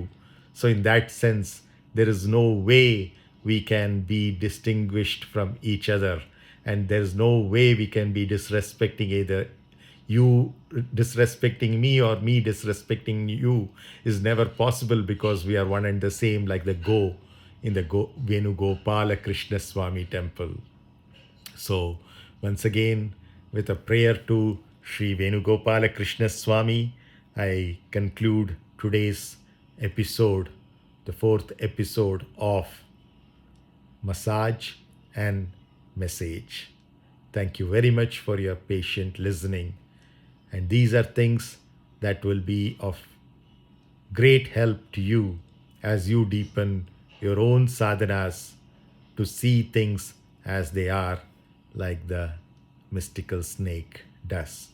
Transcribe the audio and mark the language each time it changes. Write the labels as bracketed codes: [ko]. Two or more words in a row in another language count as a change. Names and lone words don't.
[en] So in that sense, there is no way we can be distinguished from each other. And there's no way we can be disrespecting either you disrespecting me or me disrespecting you is never possible, because we are one and the same, like the go in the vénu-gōpāla krśña-swāmi temple. So once again, with a prayer to Sri vénu-gōpāla krśña-swāmi, I conclude today's episode, the 4th episode of mAs-sage and mEs-sage. Thank you very much for your patient listening. And these are things that will be of great help to you as you deepen your own sadhanas to see things as they are, like the mystical snake does.